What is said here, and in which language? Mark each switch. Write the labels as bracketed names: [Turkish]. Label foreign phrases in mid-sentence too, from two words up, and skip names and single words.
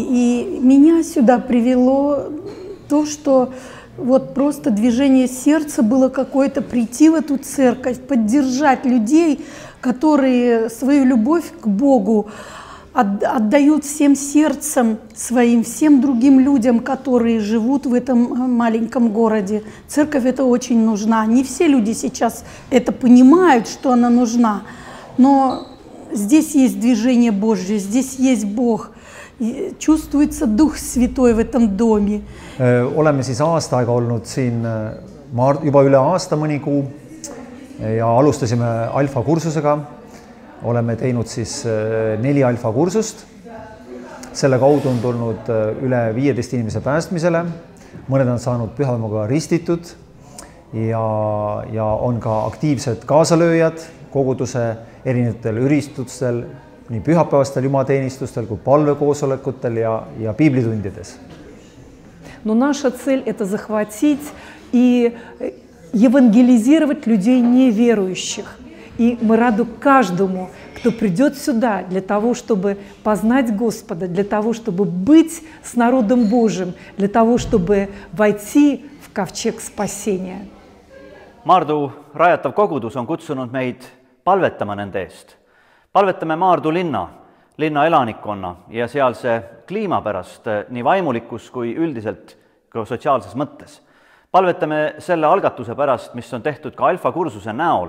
[Russian] И меня сюда привело то, что вот просто движение сердца было какое-то прийти в эту церковь, поддержать людей, которые свою любовь к Богу отдают всем сердцем своим, всем другим людям, которые живут в этом маленьком городе. Церковь это очень нужна. Не все люди сейчас это понимают, что она нужна, но здесь есть движение Божье, здесь есть Бог. Чувствуется Дух Святой в этом доме. [Estonian] Oleme siis aasta aega olnud siin juba üle aasta mõni kuu ja alustasime alfa kursusega. Oleme teinud siis 4 alfa kursust. Selle kaudu on tulnud üle 15 inimese päästmisele. Mõned on saanud pühamuga ristitud ja on ka aktiivsed kaasalööjad koguduse erinevatel üritustel, nii pühapäevastel jumateenistustel kui palvekoosolekutel ja piiblitundides. [Russian] Но наша цель – это захватить и евангелизировать людей неверующих. И мы рады каждому, кто придет сюда для того, чтобы познать Господа, для того, чтобы быть с народом Божьим, для того, чтобы войти в ковчег спасения. [Estonian] Maardu rajatav kogudus on kutsunud meid palvetama nende eest. Palvetame Maardu linna elanikkonna ja sealse kliima pärast nii vaimulikus kui üldiselt ka sotsiaalses mõttes. Palvetame selle algatuse pärast, mis on tehtud ka alfa kursuse näol.